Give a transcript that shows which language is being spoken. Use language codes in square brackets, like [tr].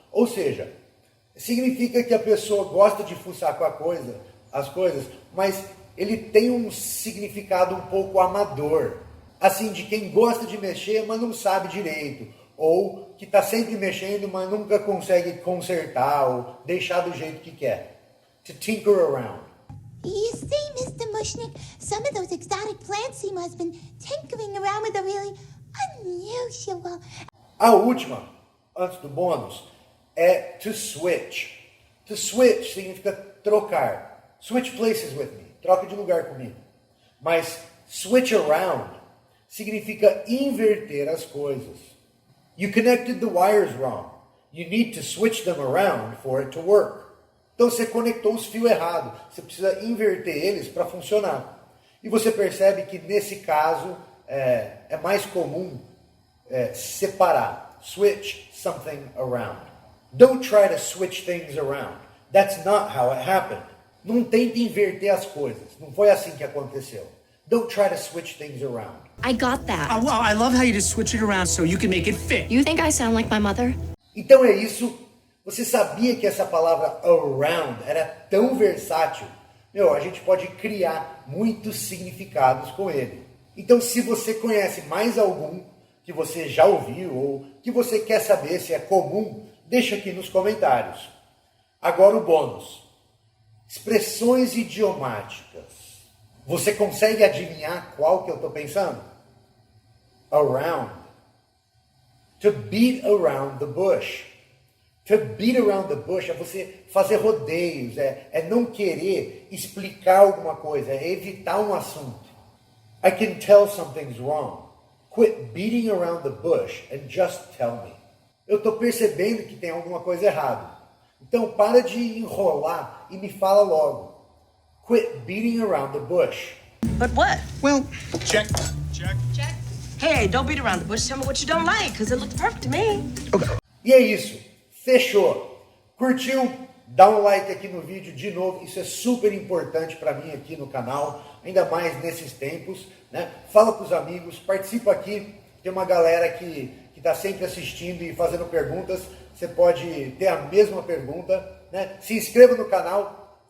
[pt] Ou seja, significa que a pessoa gosta de fuçar com as coisas, mas ele tem um significado um pouco amador. Assim, de quem gosta de mexer, mas não sabe direito. Ou que está sempre mexendo, mas nunca consegue consertar ou deixar do jeito que quer. [en] To tinker around. You see, Mr. Mushnick, some of those exotic plants seem to have been tinkering around with a really unusual... [pt] A última, antes do bônus, é to switch. To switch significa trocar. [en] Switch places with me. [pt] Troca de lugar comigo. Mas [en] Switch around significa inverter as coisas. You connected the wires wrong. You need to switch them around for it to work. [pt] Então você conectou os fios errados. Você precisa inverter eles para funcionar. E você percebe que nesse caso é mais comum separar. [en] Switch something around. Don't try to switch things around. That's not how it happened. [pt] Não tente inverter as coisas. Não foi assim que aconteceu. [en] Don't try to switch things around. I got that. Oh, well, I love how you just switch it around so you can make it fit. You think I sound like my mother? [pt] Então é isso. Você sabia que essa palavra around era tão versátil? A gente pode criar muitos significados com ele. Então, se você conhece mais algum que você já ouviu ou que você quer saber se é comum, deixa aqui nos comentários. Agora o bônus. Expressões idiomáticas. Você consegue adivinhar qual que eu estou pensando? Around. [en] To beat around the bush. [pt] To beat around the bush é você fazer rodeios, é não querer explicar alguma coisa, é evitar um assunto. [en] I can tell something's wrong. Quit beating around the bush and just tell me. [pt] Eu estou percebendo que tem alguma coisa errada. Então para de enrolar e me fala logo. [en] Quit beating around the bush. But what? Well, check. Hey, don't beat around the bush. Tell me what you don't like, because it looks perfect to me. [pt] E é isso. Fechou. Curtiu? Dá um like aqui no vídeo de novo. Isso é super importante para mim aqui no canal. Ainda mais nesses tempos. Né? Fala com os amigos. Participa aqui. Tem uma galera que está sempre assistindo e fazendo perguntas. Você pode ter a mesma pergunta. Né? Se inscreva no canal.